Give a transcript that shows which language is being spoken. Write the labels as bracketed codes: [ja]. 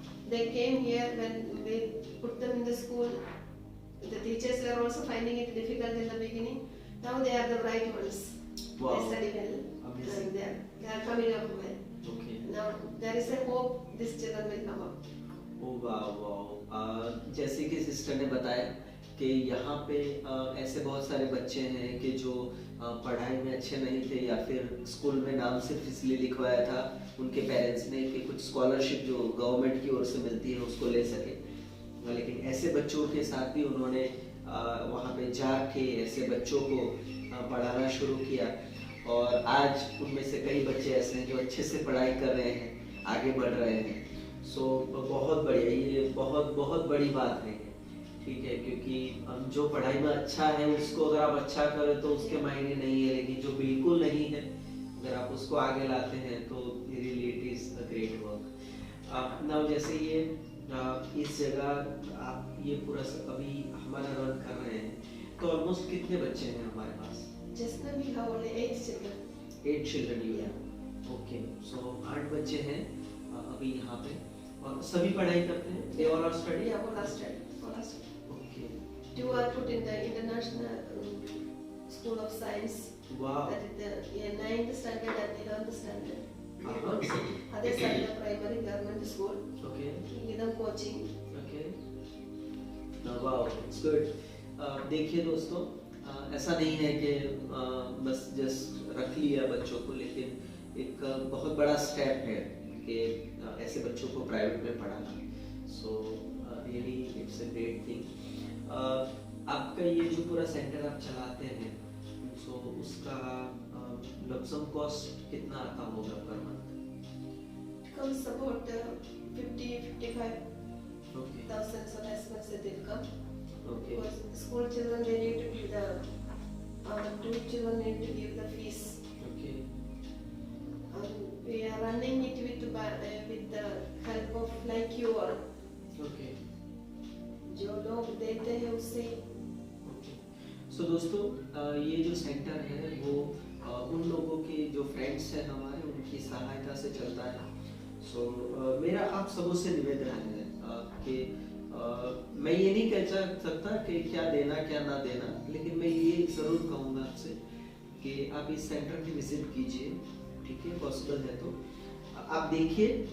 [en] They came here when we put them in the school. The teachers were also finding it difficult in the beginning. Now they are the bright ones. Wow. They study well. Amazing. And they are coming up well. Okay. Now there is a hope these children will come up. [hi] ओ वाह। जैसे कि sister ने बताया कि यहाँ पे ऐसे बहुत सारे बच्चे हैं कि जो पढ़ाई में अच्छे नहीं थे या फिर स्कूल में नाम सिर्फ इसलिए लिखवाया था उनके पेरेंट्स ने कि कुछ स्कॉलरशिप जो गवर्नमेंट की ओर से मिलती है उसको ले सके, लेकिन ऐसे बच्चों के साथ भी उन्होंने वहाँ पे जाके ऐसे बच्चों को पढ़ाना शुरू किया और आज उनमें से कई बच्चे ऐसे हैं जो अच्छे से पढ़ाई कर रहे हैं, आगे बढ़ रहे हैं। सो बहुत बढ़िया, ये बहुत बड़ी बात है, ठीक है, क्योंकि जो पढ़ाई में अच्छा है उसको अगर आप अच्छा करें तो उसके मायने नहीं है, लेकिन जो बिल्कुल नहीं है अगर आप उसको आगे लाते हैं तो [en] Really it is a great work. [hi] Now जैसे ये इस जगह आप ये पूरा अभी हमारा रन कर रहे हैं तो ऑलमोस्ट कितने बच्चे हैं हमारे पास? [en] Just now we have only 8 children. 8 children you have. [hi] Okay, सो 8 बच्चे हैं अभी यहाँ पे और सभी पढ़ाई करते हैं? [en] They all are studying? Yeah, all are studying. Okay. 2 are put in the international school of science. Wow. That is the 9th standard and 11th standard. Uh-huh. Others are in the primary government school. Okay. Give them coaching. Okay. Wow, it's good. [hi] देखिए दोस्तों, ऐसा नहीं है कि बस just रख लिया बच्चों को, लेकिन एक बहुत बड़ा स्टेप है कि ऐसे बच्चों को प्राइवेट में पढ़ाना। [en] So really it's a great thing. [hi] आपका ये जो पूरा सेंटर आप चलाते हैं सो उसका लमसम कॉस्ट कितना आता होगा per month? [en] It comes about 50-55,000 Okay. so as much as it will come. Okay. Because the school children they need to give the 2 children need to give the fees. Okay. We are running it with the help of like you all. Okay. [hi] जो लोग देते हैं उससे। सो दोस्तों ये जो centre है वो उन लोगों के जो फ्रेंड्स हैं हमारे उनकी सहायता से चलता है। सो मेरा आप सबों से निवेदन है कि मैं ये नहीं कह सकता कि क्या देना क्या ना देना, लेकिन मैं ये ज़रूर कहूँगा आपसे कि आप इस सेंटर की विजिट कीजिए, ठीक है, पॉसिबल है तो आप देखिए।